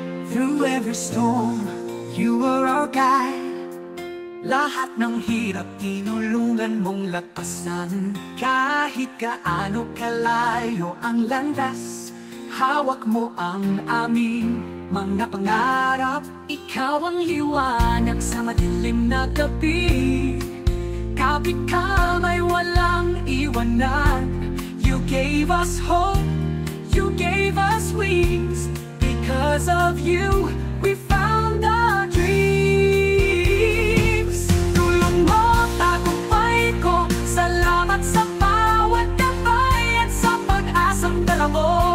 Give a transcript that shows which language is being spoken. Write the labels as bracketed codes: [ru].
[en] Through every storm, you were our guide. [tl] Lahat ng hirap tinulungan mong lagpasan. Kahit gaano kalayo ang landas, hawak mo ang aming mga pangarap. Ikaw ang liwanag sa madilim na gabi. Kapit ka may walang iwanan. [en] You gave us hope, you gave us wings. Because of you, we found our dreams. [tl] Tulong mo, tagumpay ko. Salamat sa bawat gabay at sa pag-asang dala mo.